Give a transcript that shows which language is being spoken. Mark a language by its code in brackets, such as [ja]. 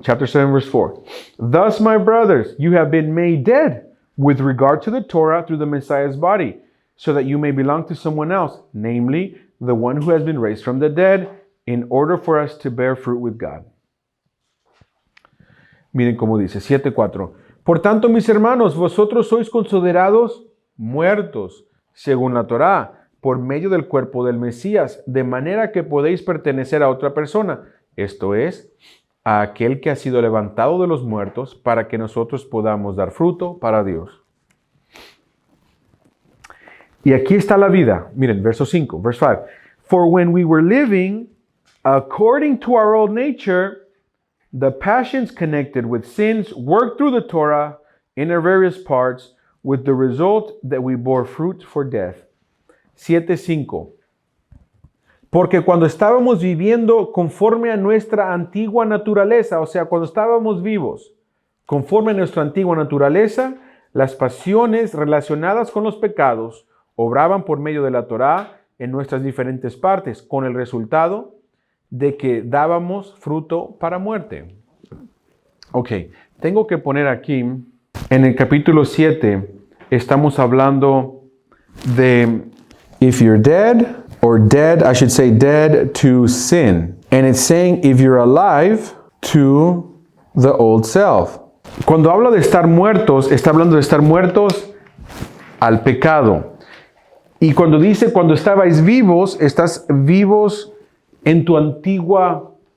[en] Chapter 7, verse 4. Thus, my brothers, you have been made dead with regard to the Torah through the Messiah's body, so that you may belong to someone else, namely, the one who has been raised from the dead, in order for us to bear fruit with God. [es] Miren cómo dice, 7:4. Por tanto, mis hermanos, vosotros sois considerados muertos, según la Torá, por medio del cuerpo del Mesías, de manera que podéis pertenecer a otra persona, esto es, a aquel que ha sido levantado de los muertos, para que nosotros podamos dar fruto para Dios. Y aquí está la vida. Miren, verso 5, [en] verse 5. For when we were living according to our old nature, the passions connected with sins worked through the Torah in their various parts, with the result that we bore fruit for death. 7:5. [es] Porque cuando estábamos viviendo conforme a nuestra antigua naturaleza, o sea, cuando estábamos vivos, conforme a nuestra antigua naturaleza, las pasiones relacionadas con los pecados obraban por medio de la Torá en nuestras diferentes partes, con el resultado de que dábamos fruto para muerte. Ok, tengo que poner aquí, en el capítulo 7, estamos hablando de [en] if you're dead, or dead, I should say dead to sin. And it's saying if you're alive to the old self. [es] Cuando habla de estar muertos, está hablando de estar muertos al pecado. Y cuando dice cuando estabais vivos, estás vivos en tu antigua